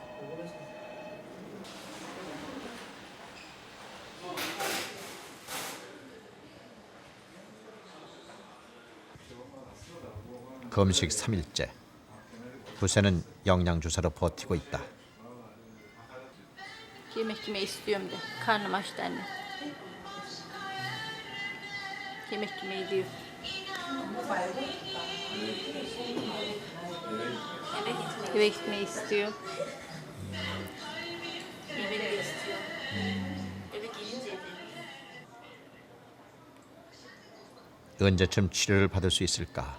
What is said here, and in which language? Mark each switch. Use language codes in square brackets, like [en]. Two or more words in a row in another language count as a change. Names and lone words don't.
[ko] 검식 3일째. 부세는 영양주사로 버티고 있다. [tr] Yemek yemeyi istiyorum de. Karnım açtı anne. Yemek yemeyi diyor. Eve gitmeyi istiyor. Yemek de istiyor. Eve gelince [ko] 언제쯤 치료를 받을 수 있을까?